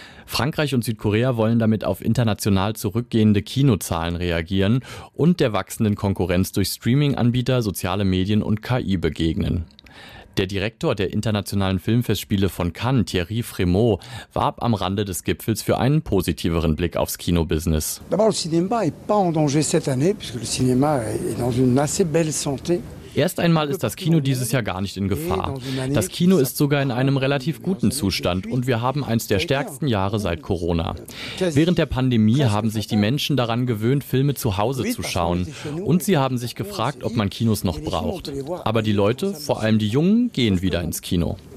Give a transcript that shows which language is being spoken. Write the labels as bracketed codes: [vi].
[de] Frankreich und Südkorea wollen damit auf international zurückgehende Kinozahlen reagieren und der wachsenden Konkurrenz durch Streaming-Anbieter, soziale Medien und KI begegnen. Der Direktor der internationalen Filmfestspiele von Cannes, Thierry Frémaux, warb am Rande des Gipfels für einen positiveren Blick aufs Kinobusiness. [fr] D'abord, le cinéma est pas en danger cette année, puisque le cinéma est dans une assez belle santé. [de] Erst einmal ist das Kino dieses Jahr gar nicht in Gefahr. Das Kino ist sogar in einem relativ guten Zustand und wir haben eins der stärksten Jahre seit Corona. Während der Pandemie haben sich die Menschen daran gewöhnt, Filme zu Hause zu schauen. Und sie haben sich gefragt, ob man Kinos noch braucht. Aber die Leute, vor allem die Jungen, gehen wieder ins Kino.